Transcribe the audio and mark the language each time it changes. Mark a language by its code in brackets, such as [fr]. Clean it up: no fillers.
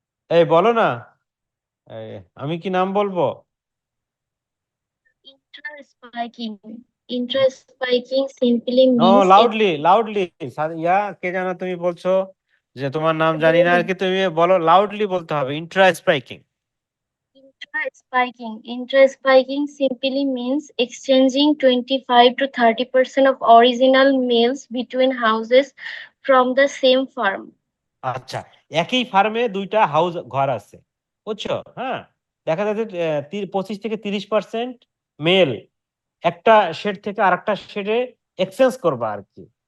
[bn] এই বলো না, আমি কি নাম বলবো? [en] Intra-spiking. Intra-spiking simply no, means [bn] loudly Sadia, কে জানো তুমি বলছো যে তোমার নাম জানি না আর কি, তুমি বলো, লাউডলি বলতে হবে Intra স্পাইকিং। [en] intra-spiking. Intra-spiking simply means exchanging 25 to 30% of original males between houses from the same farm. [bn] আচ্ছা, একই ফার্মে দুইটা হাউস ঘর আছে, বুঝছো? দেখা যাচ্ছে 25 থেকে 30% মেল একটা শেড থেকে আরেকটা শেডে এক্সচেঞ্জ করবা আর কি।